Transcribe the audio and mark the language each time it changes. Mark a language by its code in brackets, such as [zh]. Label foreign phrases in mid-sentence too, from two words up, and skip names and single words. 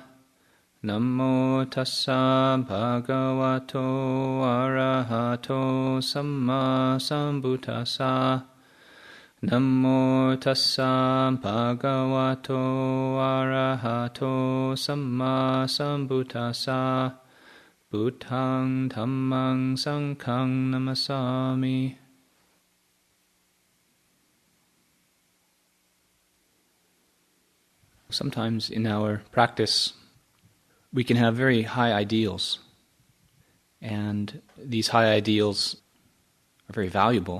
[pi] Namo tassa bhagavato arahato samma sambuddhassa. Namo tassa bhagavato arahato samma sambuddhassa. Buddhang dhammang sanghang namasami. [en] Sometimes in our practice, we can have very high ideals, and these high ideals are very valuable.